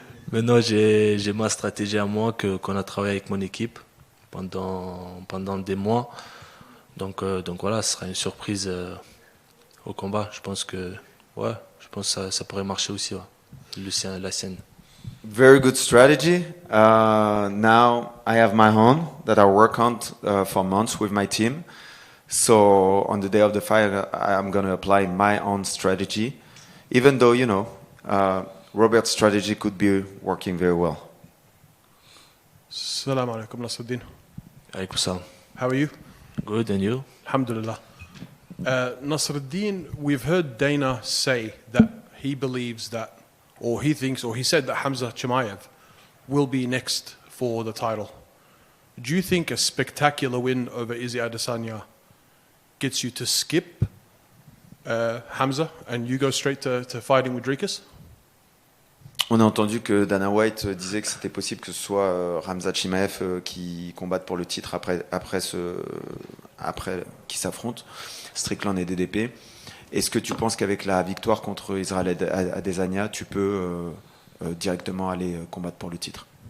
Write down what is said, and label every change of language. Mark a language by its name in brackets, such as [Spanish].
[French] Maintenant j'ai ma stratégie à moi qu'on a travaillé avec mon équipe pendant des mois. Donc voilà, ce sera une surprise au combat. Je pense que ça pourrait marcher aussi, ouais. La sienne. [English] Very good strategy. Now I have my own that I work on for months with my team. So on the day of the fight, I'm going to apply my own strategy, even though, you know, Robert's strategy could be working very well. [Arabic] Assalamu alaikum, Nassourdine. Alaikum salam. [English] How are you? Good, and you? [Arabic] Alhamdulillah. [English] Nassourdine, we've heard Dana say that he believes that, or he thinks, or he said that Hamza Chimaev will be next for the title. Do you think a spectacular win over Izzy Adesanya gets you to skip Hamza and you go straight to fighting with Dricus? [French] On a entendu que Dana White disait que c'était possible que ce soit Hamza Chimaev qui combatte pour le titre après qui s'affrontent, Strickland et DDP. Est-ce que tu penses qu'avec la victoire contre Israel Adesanya, tu peux directement aller combattre pour le titre?